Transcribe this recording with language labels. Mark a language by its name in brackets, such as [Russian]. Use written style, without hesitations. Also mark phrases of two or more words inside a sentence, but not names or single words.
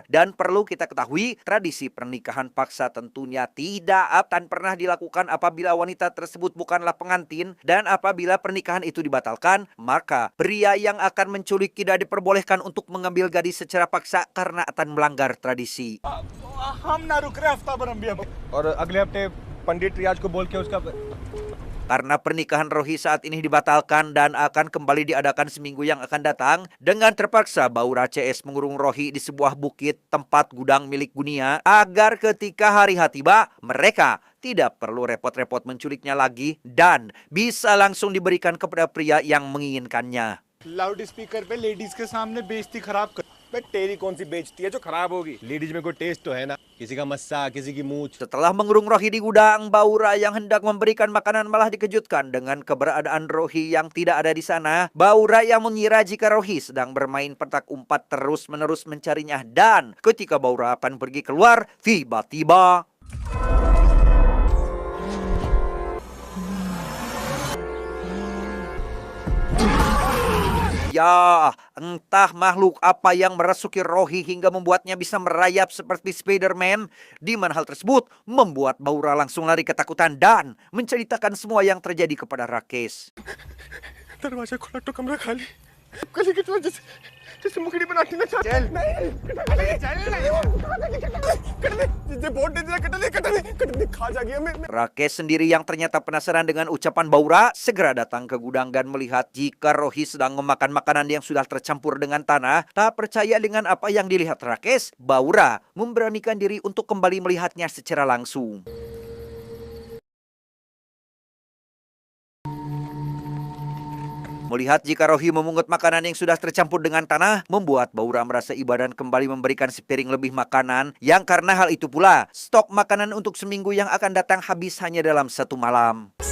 [Indonesian] Dan perlu kita ketahui, tradisi pernikahan paksa tentunya tidak akan pernah dilakukan apabila wanita tersebut bukanlah pengantin, dan apabila pernikahan itu dibatalkan, maka pria yang akan menculik tidak diperbolehkan untuk mengambil gadis secara paksa karena akan melanggar tradisi. [Hindi] हम ना रुक रहे हफ्ता भर हम भी और अगले हफ्ते पंडित रियाज को बोल के उसका [Indonesian] Karena pernikahan Rohi saat ini dibatalkan dan akan kembali diadakan seminggu yang akan datang, dengan terpaksa Baura CS mengurung Rohi di sebuah bukit tempat gudang milik Gunia agar ketika hari H tiba, mereka tidak perlu repot-repot menculiknya lagi dan bisa langsung diberikan kepada pria yang menginginkannya. [Hindi] लाउड स्पीकर पे लेडीज के सामने बेइज्जती खराब कर। बे तेरी कौन सी बेइज्जती है जो खराब होगी? लेडीज में कोई टेस्ट तो है ना, किसी का मस्सा, किसी की मूंछ। [Indonesian] Setelah mengurung Rohi di gudang, Baura yang hendak memberikan makanan malah dikejutkan dengan keberadaan Rohi yang tidak ada di sana. Baura yang mengira jika Rohi sedang bermain petak umpat terus-menerus mencarinya, dan ketika Baura akan pergi keluar, tiba-tiba ya, entah makhluk apa yang merasuki Rohi hingga membuatnya bisa merayap seperti Spider-Man. Di mana hal tersebut membuat Baura langsung lari ketakutan dan menceritakan semua yang terjadi kepada Rakesh. [Hindi] दरवाजा खुला तो कमरा खाली, कली की वजह से जैसे मुखड़ी बनाती ना चल नहीं चल नहीं खा जागी हमें [Indonesian] Rakes sendiri yang ternyata penasaran dengan ucapan Baura segera datang ke gudang dan melihat jika Rohi sedang memakan makanan yang sudah tercampur dengan tanah. Tak percaya dengan apa yang dilihat Rakes, Baura memberanikan diri untuk kembali melihatnya secara langsung. Melihat jika Rohi memungut makanan yang sudah tercampur dengan tanah, membuat Baura merasa iba dan kembali memberikan sepiring lebih makanan, yang karena hal itu pula, stok makanan untuk seminggu yang akan datang habis hanya dalam satu malam.